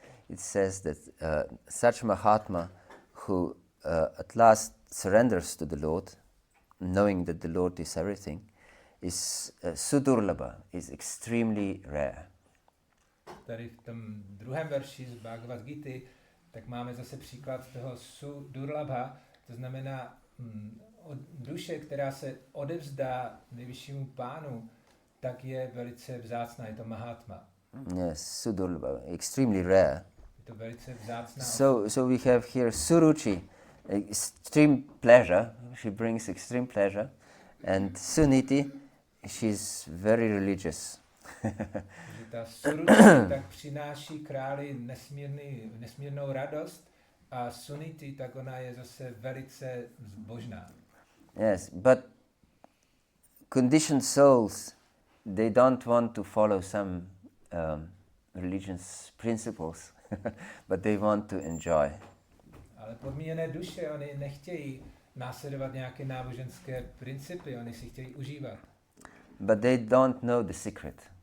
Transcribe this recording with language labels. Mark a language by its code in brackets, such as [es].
[en] It says that such Mahatma who at last surrenders to the Lord, knowing that the Lord is everything, is sudurlabha, is extremely rare. [cs] Tady v tom druhém verši z Bhagavad-gity tak máme zase příklad toho sudurlabha, to znamená duše, která se odevzdá nejvyššímu pánu, tak je velice vzácná, je to Mahatma. [en] Yes, sudurlabha, extremely rare. [cs] Je to velice vzácná. [en] So we have here Suruchi, extreme pleasure. She brings extreme pleasure, and Suniti, she's very religious. [cs] Ta Suruchi tak přináší králi nesmírnou radost a Suniti, tak ona je zase velice zbožná. [en] Yes, but conditioned souls, they don't want to follow some religious principles, but they want to enjoy. [cs] Ale podmíněné duše, oni nechtějí následovat nějaké náboženské principy, oni si chtějí užívat. [en] But they don't know the secret.